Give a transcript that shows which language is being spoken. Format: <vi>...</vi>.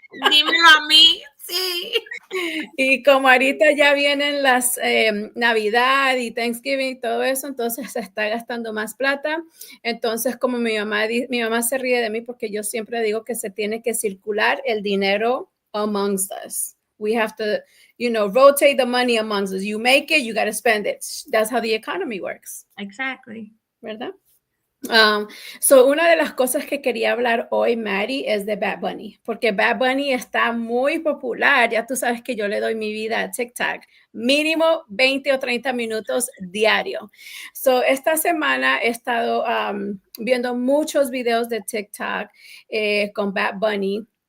<es>Dímelo a mí, sí. Y como ahorita ya vienen las Navidad y Thanksgiving y todo eso, entonces se está gastando más plata. Entonces, como mi mamá se ríe de mí porque yo siempre digo que se tiene que circular el dinero</es> <en>amongst us. We have to, rotate the money amongst us. You make it, you got to spend it. That's how the economy works. Exactly.</en> <es>¿Verdad? Una de las cosas que quería hablar hoy, Mary, es de Bad Bunny, porque Bad Bunny está muy popular. Ya tú sabes que yo le doy mi vida a TikTok, mínimo 20 o 30 minutos diario. Esta semana he estado viendo muchos videos de TikTok con Bad Bunny.</es>